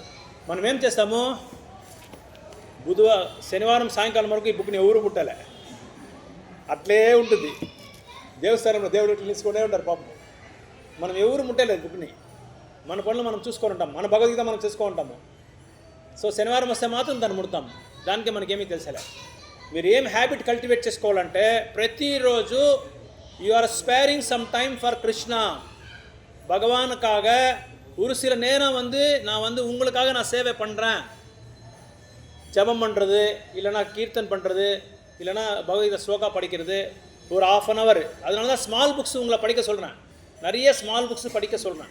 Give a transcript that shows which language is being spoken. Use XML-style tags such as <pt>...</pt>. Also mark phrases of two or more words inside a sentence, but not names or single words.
<te>మనం ఏం చేస్తాము, శనివారం సాయంకాలం వరకు ఈ బుక్ని ఎవరు ముట్టాలే, అట్లే ఉంటుంది దేవస్థానంలో. దేవుడు తీసుకుంటే ఉంటారు పాపం. మనం ఎవరు ముట్టలేదు బుక్ని, మన పనులు మనం చూసుకొని ఉంటాం, మన భగవద్గీత మనం చేసుకొని ఉంటాము. సో శనివారం వస్తే మాత్రం దాన్ని ముడతాం, దానికి మనకేమీ తెలుసలే. మీరు ఏం</te> <en>habit cultivate</en> <te>చేసుకోవాలంటే ప్రతిరోజు</te> <en>you are sparing some time for Krishna.</en> <ta>பகவானுக்காக ஒரு சில நேரம் நான் உங்களுக்காக நான் சேவை பண்ணுறேன். ஜபம் பண்ணுறது, இல்லைனா கீர்த்தன் பண்ணுறது, இல்லைனா பகவத்கீதை ஸ்லோகா படிக்கிறது, ஒரு 1/2</ta> <en>an hour.</en> <ta>அதனால தான்</ta> <en>small books</en> <ta>உங்களை படிக்க சொல்கிறேன், நிறைய</ta> <en>small books</en> <ta>படிக்க சொல்கிறேன்.</ta>